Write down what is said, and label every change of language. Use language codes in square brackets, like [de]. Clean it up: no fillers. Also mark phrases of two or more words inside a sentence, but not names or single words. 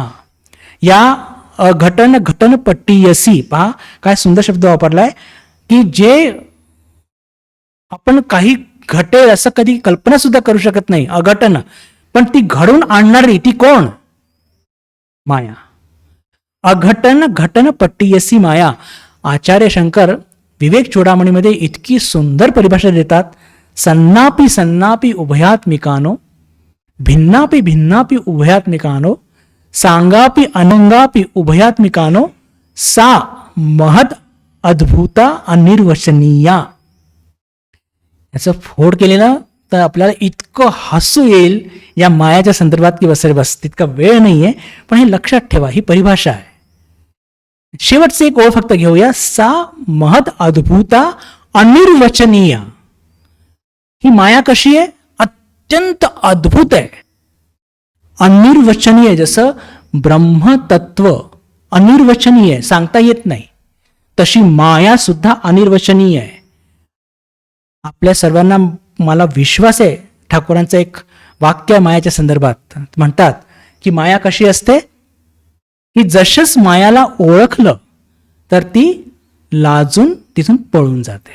[mr] या [sa] घटन पट्टीयसी, [mr] पहा काय सुंदर शब्द वापरलाय की जे आपण काही घटेल असं कधी कल्पना सुद्धा करू शकत नाही, अघटन, पण ती घडून आणणारी ती कोण? [sa] माया. घटन पट्टीयसी माया. [mr] आचार्य शंकर विवेक चूडामणीमध्ये इतकी सुंदर परिभाषा देतात. [sa] सन्नापी उभयात्मिकानो, भिन्नापी उभयात्मिकानो, सांगापि अनंगापि उभयात्मिकानो, सा महद अद्भुता अनिर्वचनीया. [mr] याचं फोड केलेलं तर आपल्याला इतकं हसू येईल या मायाच्या संदर्भात की बस तितका वेळ नाहीये, पण हे लक्षात ठेवा, ही परिभाषा आहे. शेवटचे एक ओळ फक्त घेऊया, [sa] सा महद अद्भुता अनिर्वचनीय. [mr] ही माया कशी आहे? अत्यंत अद्भुत आहे, अनिर्वचनीय. जसं ब्रह्मतत्व अनिर्वचनीय, सांगता येत नाही, तशी माया सुद्धा अनिर्वचनीय आहे. आपल्या सर्वांना मला विश्वास आहे, ठाकूरांचं एक वाक्य आहे मायाच्या संदर्भात, म्हणतात की माया कशी असते की जसंच मायाला ओळखलं तर ती लाजून तिथून पळून जाते.